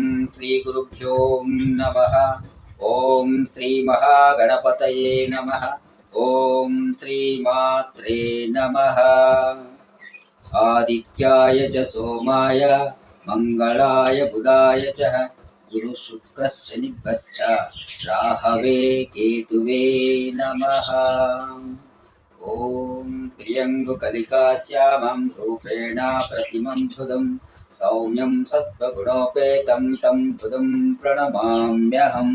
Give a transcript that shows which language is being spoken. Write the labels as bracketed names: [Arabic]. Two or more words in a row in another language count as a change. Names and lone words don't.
[Sanskrit] ಶ್ರೀ ಗುರುಭ್ಯೋ ನಮಃ. ಓಂ ಶ್ರೀ ಮಹಾಗಣಪತಯೇ ನಮಃ. ಓಂ ಶ್ರೀ ಮಾತ್ರೇ ನಮಃ. ಆದಿತ್ಯಾಯ ಚ ಸೋಮಾಯ ಮಂಗಳಾಯ ಬುಧಾಯ ಚ ಗುರು ಶುಕ್ರ ಶನಿಭ್ಯಶ್ಚ ರಾಹವೇ ಕೇತುವೇ ನಮಃ. ಓಂ ಪ್ರಿಯಂಗು ಕಲಿಕಾಶ್ಯಾಮಂ ರೂಪೇಣ ಪ್ರತಿಮಂ ಬುಧಂ ಸೌಮ್ಯಂ ಸತ್ವಗುಣೋಪೇತಂ ತಂ ಬುಧಂ ಪ್ರಣಮಾಮ್ಯಹಂ.